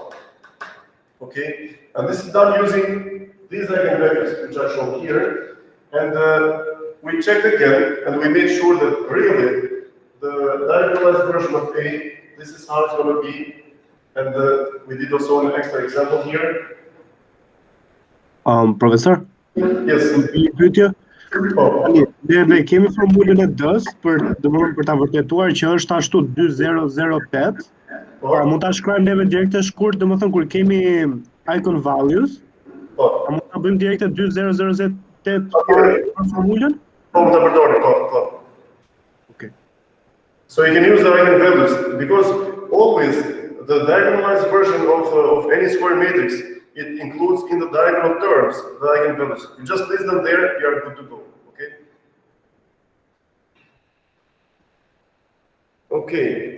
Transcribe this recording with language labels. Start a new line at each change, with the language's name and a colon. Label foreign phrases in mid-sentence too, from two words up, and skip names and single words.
English: Okay, and this is done using these eigenvectors, which are shown here. And we checked again, and we made sure that really the diagonalized version of A, this is how it's going to be. And we did also an extra example here.
Albanian: Profesor?
English: Yes.
Albanian: Një pyetje. Oh. Ne kemi formulën e D-s për domethënë për ta vërtetuar që është ashtu 2008. Pra mund ta shkruajmë neve direkt të shkurt, domethënë kur kemi Eigenvalues. A mund ta bëjmë direkt 2008 për formulën? Po, mund ta përdorim, po.
English: Okay. So you can use the eigenvalues because always the diagonalized version of any square matrix, it includes in the diagonal terms the eigenvalues. You just place them there, you are good to go. Okay. Okay.